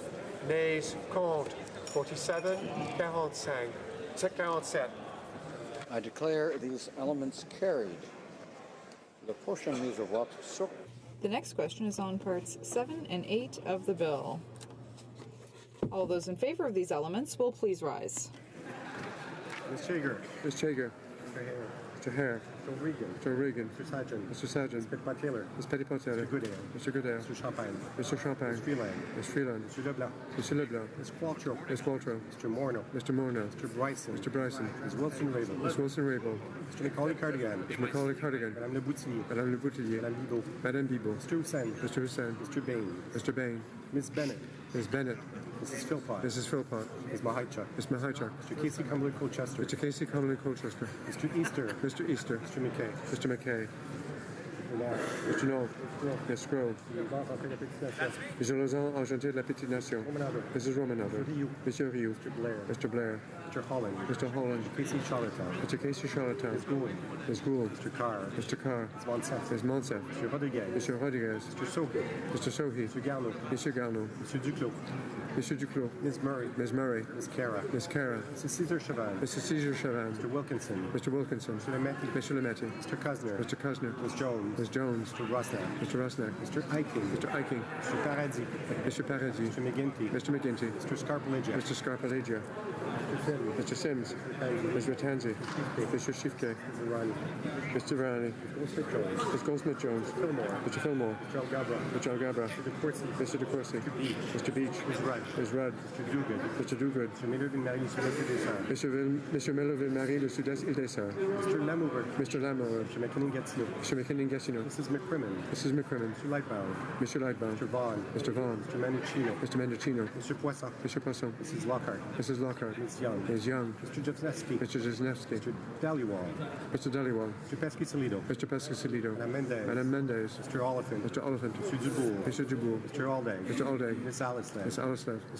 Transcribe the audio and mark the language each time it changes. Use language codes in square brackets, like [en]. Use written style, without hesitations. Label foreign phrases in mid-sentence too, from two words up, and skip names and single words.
[en] Nays contre 47, 47. I declare these elements carried. [fr] The prochaine mise au vote sur. [en] The next question is on parts 7 and 8 of the bill. All those in favor of these elements will please rise. Ms. Chager. Ms. Chager. Mr. Hare. Mr. Hare. Mr. Regan. Mr. Regan. Mr. Sargent. Mr. Sargent. Ms. Petitpas-Taylor. Ms. Petitpas-Taylor. Mr. Goodale. Mr. Goodale. Mr. Champagne. Mr. Champagne. Ms. Freeland. Ms. Freeland. Mr. Leblanc. Mr. Leblanc. Ms. Qualtrough. Ms. Qualtrough. Mr. Morneau. Mr. Morneau. Mr. Bryson. Mr. Bryson. Ms. Wilson-Raybould. Ms. Wilson-Raybould. Mr. Macaulay-Cardigan. Mr. Macaulay-Cardigan. Madame Le Boutillier. Madame Le Boutillier. Madame Bibot. Madame Bibot. Mr. Hussain. Mr. Hussain. Mr. Bain. Mr. Bain. Ms. Bennett. Ms. Bennett. Mrs. Philpott. Mrs. Philpott. Ms. Mahichuk. Ms. Mahichuk. Mr. Casey Cumberland Colchester. Mr. Casey Cumberland Colchester. Mr. Easter. Mr. Easter. Mr. McKay. Mr. McKay. Mr. Mr. Knoll. Ms. Grove. Mr. Lausanne, Argentier de la Petite Nation. Mrs. Romanover. Mr. Rioux. Mr. Blair. Mr. Blair. Mr. Holland. Mr. Holland. Mr. Casey Charlottetown. Mr. Casey Charlottetown. Ms. Gould. Ms. Gould. Mr. Carr. Mr. Carr. Ms. Monsef. Ms. Monsef. Mr. Rodriguez. Mr. Rodriguez. Mr. Sohi. Mr. Sohi. Mr. Garneau. Mr. Garneau. Mr. Duclos. Mr. Duclos. Ms. Murray. Ms. Murray. Ms. Cara. Ms. Cara. Mrs. Caesar Chavan. Mr. Caesar Chavan. Mr. Wilkinson. Mr. Wilkinson. Mr. Lametti. Mr. Lametti. Mr. Cusner. Mr. Cusner. Ms. Jones. Ms. Jones. Mr. Rosnack. Mr. Rosnack. Mr. Eiking. Mr. Eiking. Mr. Paradis. Mr. Paradis. Mr. McGinty. Mr. McGinty. Mr. Scarpalegia. Mr. Scarpalegia. Mr. Sims. Mr. Sims. Mr. Tanzi. Mr. Shifke. Mr. Ronnie. Mr. Ronnie. Mr. Jones. Mr. Goldsmith Jones. Mr. Fillmore. Mr. Fillmore. Mr. Algabra. Mr. Algabra. Mr. DeCourcy. Mr. DeCourcy. Mr. Beach. Mr. Beach. Ms. Rudd. Ms. Rudd. Mr. Duguid. Mr. Duguid. Mr. Miller-Ville-Marie, Mr. Dessin. Monsieur Miller-Ville-Marie, le Sud-Est Île-des-Sœurs. Mr. Lamour. Mr. Lamour. Mr. McKinnon-Gatineau. Mr. McKinnon-Gatineau. Mrs. McCrimmon. Mrs. McCrimmon. Mr. Lightbound. Mr. Lightbound. Mr. Vaughn. Mr. Vaughn. Mr. Mendocino. Mr. Mendocino. Mr. Poisson. Mr. Poisson. Mrs. Lockhart. Mrs. Lockhart. Ms. Young. Ms. Young. Mr. Jesnevsky. Mr. Jesnevsky. Mr. Dhaliwal. Mr. Dhaliwal. Mr. Pesky-Salido. Mr. Pescasilido. Madame Mendez. Madame Mendez. Mr. Oliphant. Mr. Oliphant. Mr. Dubourg. Mr. Dubourg. Mr. Aldeg. Mr. Aldeg. Miss Alistair. Miss Alistair.